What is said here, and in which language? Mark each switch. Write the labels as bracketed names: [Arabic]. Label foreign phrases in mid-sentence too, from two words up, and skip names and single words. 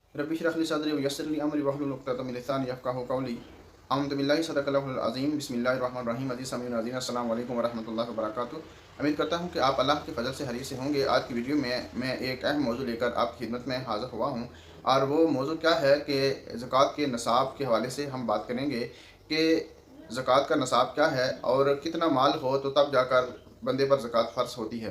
[Arabic] رب اشرح لي صدري ويسر لي أمري واحلل عقدة من لساني يفقهوا قولي. أعوذ بالله صدق الله العظيم. بسم الله الرحمن الرحيم. [Urdu] عزیز سامعین ناظرین, [Arabic] السلام عليكم ورحمة الله وبركاته. [Urdu] امید کرتا ہوں کہ آپ اللہ کے فضل سے ہری سے ہوں گے۔ آج کی ویڈیو میں میں ایک اہم موضوع لے کر آپ کی خدمت میں حاضر ہوا ہوں، اور وہ موضوع کیا ہے کہ زکات کے نصاب کے حوالے سے ہم بات کریں گے کہ زکات کا نصاب کیا ہے اور کتنا مال ہو تو تب جا کر بندے پر زکات فرض ہوتی ہے.